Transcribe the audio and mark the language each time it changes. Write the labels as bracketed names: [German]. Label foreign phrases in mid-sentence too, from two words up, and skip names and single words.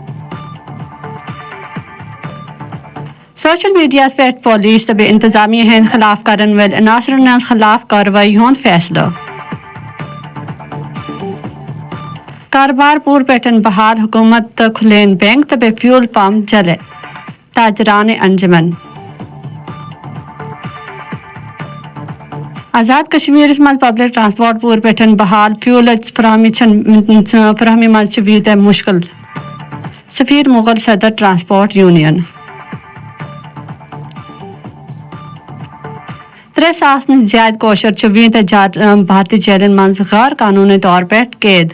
[Kashmiri] سوشل میڈیاہس پٮ۪ٹھ پولیس تہٕ بیٚیہِ انتظامیہ ہٕنٛدِ خلاف کرن وٲلۍ عناصرن ہٕنٛز خلاف کاروٲیی ہُنٛد فٲصلہٕ. کارٕبار پوٗرٕ پٲٹھۍ بحال. حکوٗمت تہٕ کھُلین بینک تہٕ بیٚیہِ فیول پمپ چلے. تاجرانہِ انجمن. آزاد کشمیرس منٛز پبلک ٹرانسپورٹ پوٗرٕ پٲٹھۍ بحال. فیولٕچ فراہمی منٛز چھِ ویٖتیاہ مُشکل. سفیر مغل صدر ٹرانسپورٹ یونین. 3,000 نِش زیادٕ کٲشِر چھِ ویٖتیاہ بھارتی جیلن منٛز غٲر قانوٗنی طور پٲٹھۍ قید.